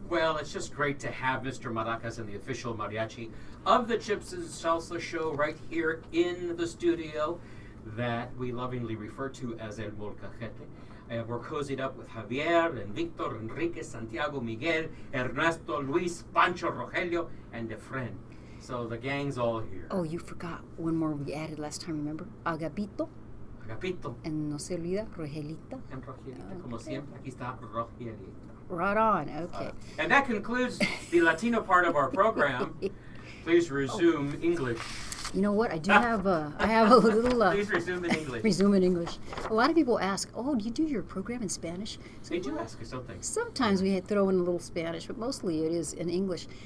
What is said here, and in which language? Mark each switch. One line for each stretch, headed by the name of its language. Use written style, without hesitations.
English: Well, it's just great to have Mr. Maracas and the official mariachi of the Chips and Salsa show right here in the studio that we lovingly refer to as El Molcajete. We're cozied up with Javier and Victor, Enrique, Santiago, Miguel, Ernesto, Luis, Pancho, Rogelio, and a friend. So the gang's all here. Oh, you forgot one more we added last time, remember? Agapito. Agapito.
Spanish: And no se olvida, Rogelita. And Rogelita, como siempre, aquí está Rogelita.
English: Right on, okay. And that concludes the Latino part of our program. Please resume English. You know what? I do have I have a little. Please resume in English. Resume in English. A lot of people ask, "Oh, do you do your program in Spanish?" So, They do ask us something. Sometimes we throw in a little Spanish, but mostly it is in English.